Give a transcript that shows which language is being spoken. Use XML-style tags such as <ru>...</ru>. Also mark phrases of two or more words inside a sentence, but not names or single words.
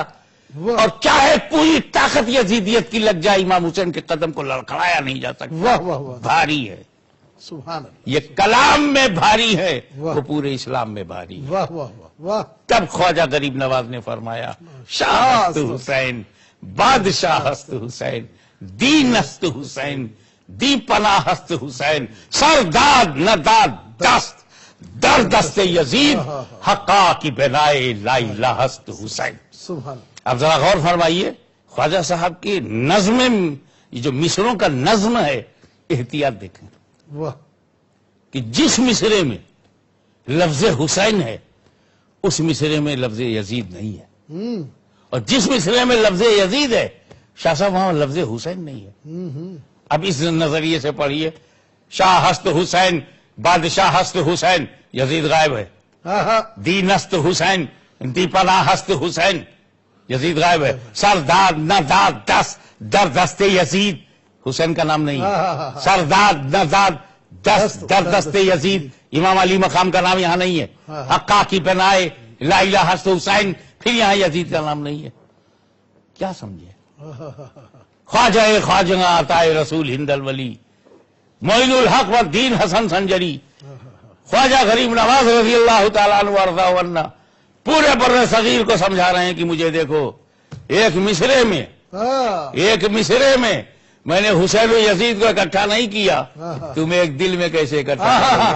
<ur>واہ اور چاہے پوری طاقت یزیدیت کی لگ جائے، امام حسین کے قدم کو لڑکھڑایا نہیں جا سکتا. واہ واہ واہ. بھاری ہے.</ur> <ar>سبحان اللہ.</ar> <ur>یہ کلام میں بھاری ہے، واہ. وہ پورے اسلام میں بھاری ہے. واہ واہ واہ واہ. تب خواجہ غریب نواز نے فرمایا،</ur> <fa>شاہ است حسین، بادشاہ است حسین، دین است حسین، دی پناہ است حسین، سرداد نہ داد دست در دست یزید، حقا کی بنائے لا الہ است حسین.</fa> <ar>سبحان اللہ.</ar> <ur>اب ذرا غور فرمائیے، خواجہ صاحب کی نظم، یہ جو مصروں کا نظم ہے، احتیاط دیکھیں واہ. کہ جس مصرے میں لفظ حسین ہے اس مصرے میں لفظ یزید نہیں ہے، اور جس مصرے میں لفظ یزید ہے شاہ صاحب وہاں لفظ حسین نہیں ہے. اب اس نظریے سے پڑھیے،</ur> <fa>شاہ ہست حسین، بادشاہ ہست حسین،</fa> <ur>یزید غائب ہے. ہاں ہاں.</ur> <fa>دین است حسین، دی پناہ ہست حسین،</fa> <ur>یزید غائب ہے.</ur> <fa>سرداد نہ داد دست در دست یزید،</fa> <ur>حسین کا نام نہیں ہے.</ur> <fa>سرداد نہ داد دست در دست یزید،</fa> <ur>امام علی مقام کا نام یہاں نہیں ہے.</ur> <fa>حقا کی بنائے لا الہ است حسین،</fa> <ur>پھر یہاں یزید کا نام نہیں ہے. کیا سمجھے؟ خواجہ خواجہ عطائے رسول ہند الولی، معین الحق والدین حسن سنجری، خواجہ غریب نواز</ur> <ar>رضی اللہ تعالیٰ عنہ وارضاہ عنہ</ar> <ur>پورے بر صغیر کو سمجھا رہے ہیں کہ مجھے دیکھو، ایک مصرے میں میں نے حسین و یزید کو اکٹھا نہیں کیا، تمہیں ایک دل میں کیسے اکٹھا کیا؟</ur>